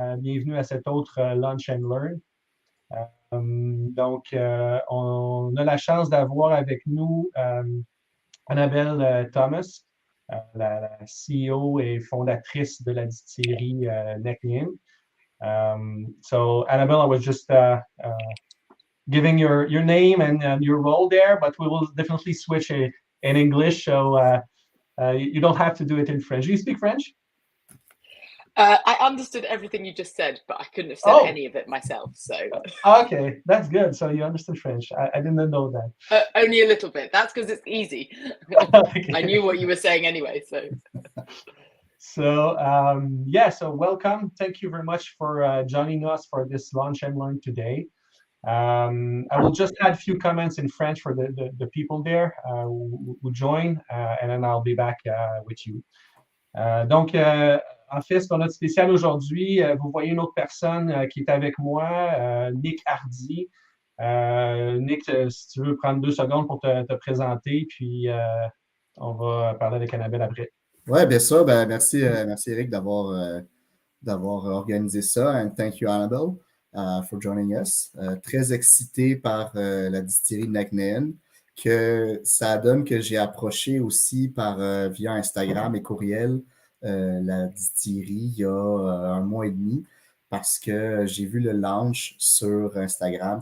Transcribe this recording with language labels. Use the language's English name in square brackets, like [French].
[French] Bienvenue à cet autre Lunch and Learn. Donc, on a la chance d'avoir avec nous Annabel Thomas, la CEO et fondatrice de la distillerie Nc'Nean. [English] So, Annabel, I was just giving your name and your role there, but we will definitely switch in English. So you don't have to do it in French. Do you speak French? I understood everything you just said, but I couldn't have said any of it myself. So okay, that's good. So you understood French. I didn't know that. Only a little bit. That's because it's easy. Okay. I knew what you were saying anyway. So welcome. Thank you very much for joining us for this Lunch and Learn today. I will just add a few comments in French for the people there who join, and then I'll be back with you. [French] Donc, en fait, ce qu'on a de spécial aujourd'hui, vous voyez une autre personne qui est avec moi, Nick Hardy. Nick, si tu veux prendre 2 secondes pour te présenter, puis on va parler avec Annabel après. Oui, bien sûr. Ben, merci Eric d'avoir organisé ça. [English] And thank you, Annabel, for joining us. [French] Très excité par la distillerie Nc'Nean, que ça donne que j'ai approché aussi via Instagram et courriel la distillerie il y a 1 mois et demi, parce que j'ai vu le launch sur Instagram.